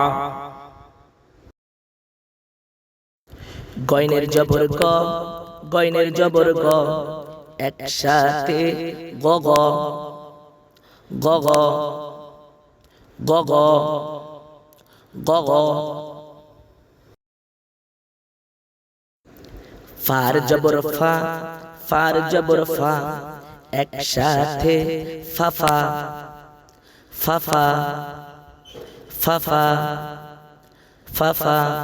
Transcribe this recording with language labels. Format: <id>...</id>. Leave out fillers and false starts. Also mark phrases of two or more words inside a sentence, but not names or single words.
<bn>গয়নের জবর গ, গয়নের জবর গ, একসাথে গ গ গ গ গ গ গ গ। ফার জবর ফা, ফার জবর ফা, একসাথে ফাফা ফাফা ফাফা ফাফা</bn>